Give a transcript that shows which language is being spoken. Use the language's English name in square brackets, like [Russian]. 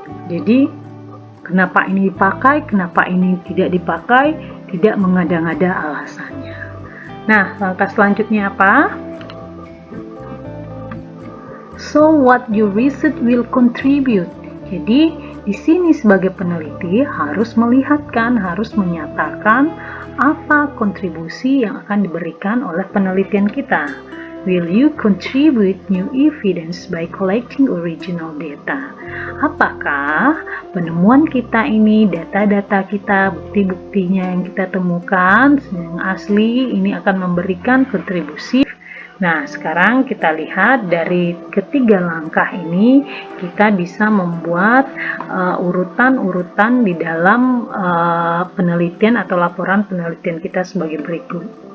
[Indonesian] Jadi kenapa ini dipakai, kenapa ini tidak dipakai, tidak mengada-ngada alasannya. Nah, langkah selanjutnya apa? [English] So what your research will contribute. [Indonesian] Jadi, di sini sebagai peneliti harus melihatkan, harus menyatakan apa kontribusi yang akan diberikan oleh penelitian kita. [English] Will you contribute new evidence by collecting original data? [Indonesian] Apakah penemuan kita ini, data-data kita, bukti-buktinya yang kita temukan yang asli ini akan memberikan kontribusi? Nah, sekarang kita lihat dari ketiga langkah ini kita bisa membuat urutan-urutan di dalam penelitian atau laporan penelitian kita sebagai berikut.